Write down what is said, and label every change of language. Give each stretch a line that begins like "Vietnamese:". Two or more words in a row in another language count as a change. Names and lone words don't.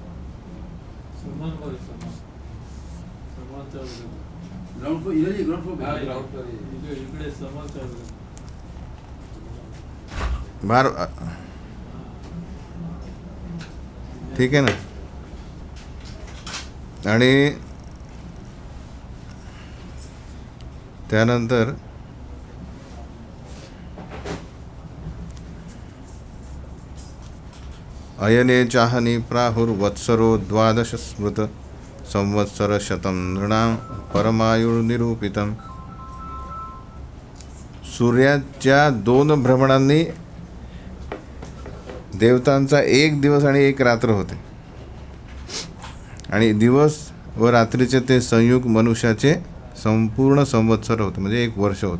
Marathi: बार ठीक आहे ना. आणि त्यानंतर
Sanskrit: अयने चाहनी प्राहुर्वत्सरो 12 स्मृत संवत्सर शतं नृणां परमायुर्निरूपितं.
Marathi: सूर्याच्या 2 भ्रमणांनी देवतांचा 1 दिवस आणि 1 रात्र होते. आणि दिवस व रात्रीचे ते संयुग मनुष्याचे संपूर्ण संवत्सर होतं, म्हणजे 1 वर्ष होतं.